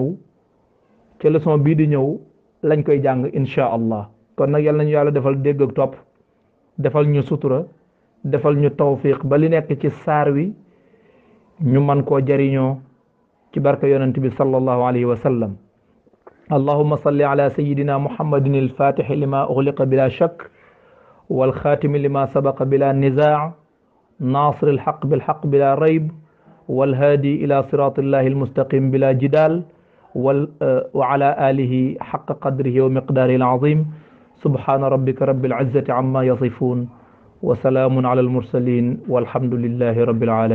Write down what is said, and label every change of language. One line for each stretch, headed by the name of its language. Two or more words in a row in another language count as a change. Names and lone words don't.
Wolof: di ñëw lañ koy jàng
Arabic: إن شاء الله
Wolof: kon nag yal nañu yàlla defal dégg ak topp defal ñu sutura defal ñu tawfiq ba li nekk ci saar wi ñu man koo jariñoo ci barka yonent bi
Arabic: صلى الله عليه و وسلم اللهم صل على سيدنا محمد الفاتح لما أغلق بلا شك والخاتم لما سبق بلا نزاع ناصر الحق بالحق بلا ريب والهادي إلى صراط الله المستقيم بلا جدال وعلى آله حق قدره ومقداره العظيم سبحان ربك رب العزة عما يصفون وسلام على المرسلين والحمد لله رب العالمين